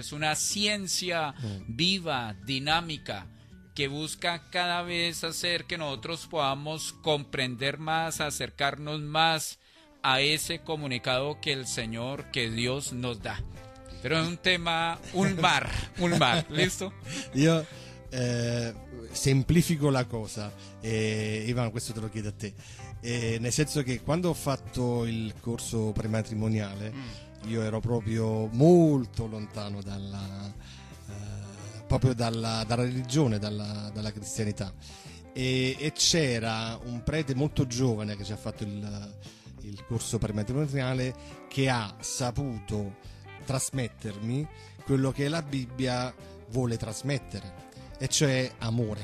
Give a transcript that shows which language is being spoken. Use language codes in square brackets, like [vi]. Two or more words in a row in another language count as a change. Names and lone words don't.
[es] Es una ciencia viva, dinámica, que busca cada vez hacer que nosotros podamos comprender más, acercarnos más a ese comunicado que el Señor, que Dios nos da. Pero es un tema, un mar, ¿listo? [it] Io semplifico la cosa, Ivano, questo te lo chiedo a te, nel senso che quando ho fatto il corso prematrimoniale io ero proprio molto lontano proprio dalla religione, dalla cristianità, e c'era un prete molto giovane che ci ha fatto il corso prematrimoniale, che ha saputo trasmettermi quello che la Bibbia vuole trasmettere, e cioè amore.